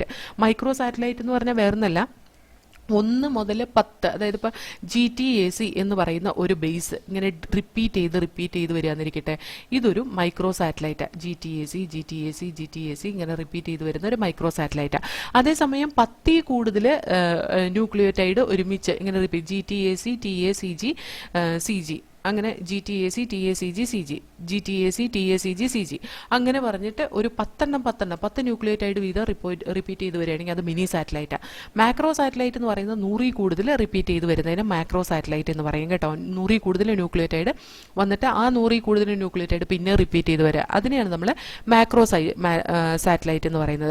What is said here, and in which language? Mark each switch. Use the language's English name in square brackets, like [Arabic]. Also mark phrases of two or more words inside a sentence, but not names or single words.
[English] micro satellite [Malayalam] എന്ന് പറഞ്ഞാൽ വേറൊന്നല്ല, 1 മുതൽ 10, അതായത് ഇപ്പോൾ GTAC എന്ന് പറയുന്ന ഒരു ബേസ് ഇങ്ങനെ റിപ്പീറ്റ് ചെയ്ത് വരികയെന്നിരിക്കട്ടെ, ഇതൊരു [English] micro satellite. [Malayalam] GTAC ഇങ്ങനെ റിപ്പീറ്റ് ചെയ്ത് വരുന്ന ഒരു [English] micro satellite. [Malayalam] അതേസമയം 10 കൂടുതൽ ന്യൂക്ലിയോടൈഡ് ഒരുമിച്ച് ഇങ്ങനെ റിപ്പീറ്റ് GTAC, TACG, CG അങ്ങനെ GTAC, TACG, CG GTAC, TACG, CG അങ്ങനെ പറഞ്ഞിട്ട് ഒരു 10 ന്യൂക്ലിയോടൈഡ് വീതം റിപ്പീറ്റ് ചെയ്ത് വരികയാണെങ്കിൽ അത് [English] mini satellite. macro satellite [Malayalam] എന്ന് പറയുന്നത് 100 കൂടുതൽ റിപ്പീറ്റ് ചെയ്ത് വരുന്നതിന് [English] macro satellite [Malayalam] എന്ന് പറയും കേട്ടോ. 100 കൂടുതൽ ന്യൂക്ലിയോടൈഡ് വന്നിട്ട് ആ 100 കൂടുതൽ ന്യൂക്ലിയോടൈഡ് പിന്നെ റിപ്പീറ്റ് ചെയ്ത് വരിക, അതിനെയാണ് നമ്മൾ [English] macro satellite [Malayalam] എന്ന് പറയുന്നത്.